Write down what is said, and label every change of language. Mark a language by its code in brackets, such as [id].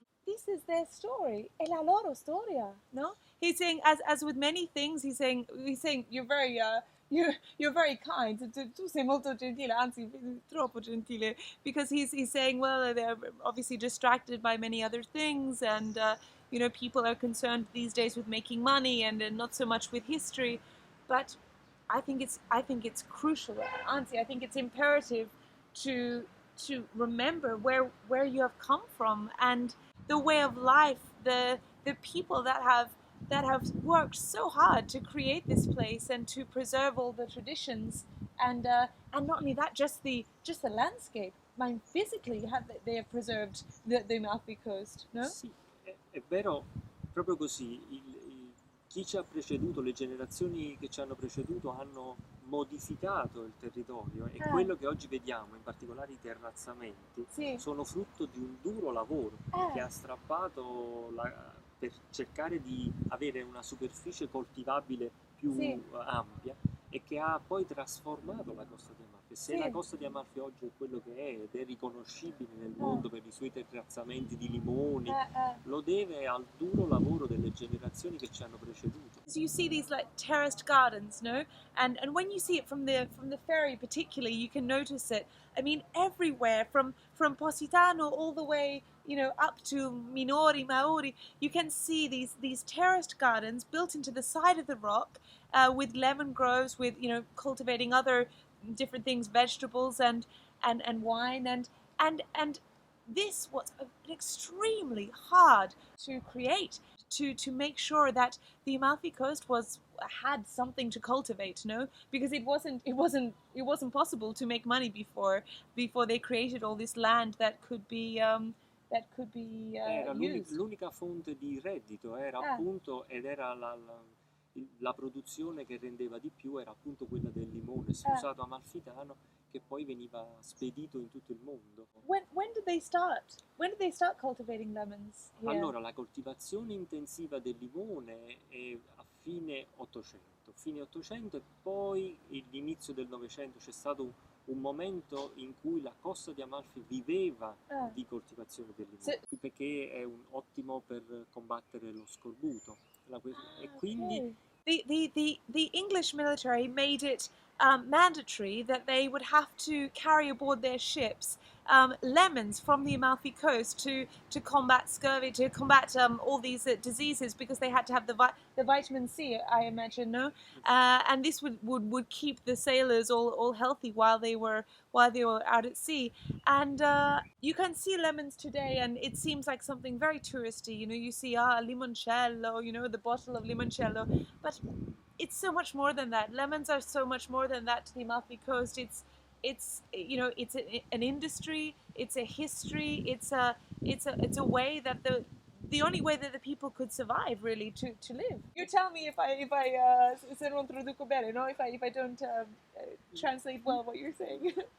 [en] This is their story, [it] è la loro storia, no? [en] He's saying, as with many things, he's saying you're very kind. [it] Tu sei molto gentile, anzi troppo gentile, [en] because he's saying, well, they're obviously distracted by many other things, and you know, people are concerned these days with making money and not so much with history. But I think it's crucial. Anzi, I think it's imperative to remember where you have come from and the way of life, the people that have worked so hard to create this place and to preserve all the traditions, and not only that, just the landscape. I mean, physically, they have preserved the Amalfi Coast, no? [it] Sì, è vero, proprio così. Chi ci ha preceduto, le generazioni che ci hanno preceduto hanno modificato il territorio e quello che oggi vediamo, in particolare i terrazzamenti, sono frutto di un duro lavoro che ha strappato per cercare di avere una superficie coltivabile più ampia e che ha poi trasformato la costa di Amalfi. Se la costa di Amalfi oggi è quello che è ed è riconoscibile nel mondo per i suoi terrazzamenti di limoni, lo deve al duro lavoro delle generazioni che ci hanno preceduto. [en] So you see these like terraced gardens, no? And when you see it from the ferry particularly, you can notice it. I mean, everywhere from Positano all the way, you know, up to Minori, Maori, you can see these terraced gardens built into the side of the rock, with lemon groves, with, you know, cultivating other different things, vegetables and wine, and this was extremely hard to create, to make sure that the Amalfi Coast had something to cultivate, no? Because it wasn't possible to make money before they created all this land that could be [it] Era [en] used. [it] l'unica fonte di reddito, era appunto, ed era la produzione che rendeva di più era appunto quella del limone sfusato amalfitano, che poi veniva spedito in tutto il mondo. [en] When did they start? When did they start cultivating lemons here? [it] Allora, la coltivazione intensiva del limone è a fine 800 e poi l'inizio del Novecento. C'è stato un momento in cui la costa di Amalfi viveva di coltivazione del limone, perché è ottimo per combattere lo scorbuto. E quindi [en] the English military made it mandatory that they would have to carry aboard their ships lemons from the Amalfi Coast to combat scurvy, to combat all these diseases, because they had to have the vitamin C, I imagine, no? And this would keep the sailors all healthy while they were out at sea. And you can see lemons today, and it seems like something very touristy. You know, you see limoncello, you know, the bottle of limoncello, but it's so much more than that. Lemons are so much more than that to the Amalfi Coast. It's you know, it's an industry, it's a history, it's a way that the only way that the people could survive, really, to live. You tell me if I [it] se non traduco bene, no? [en] If I don't translate well what you're saying.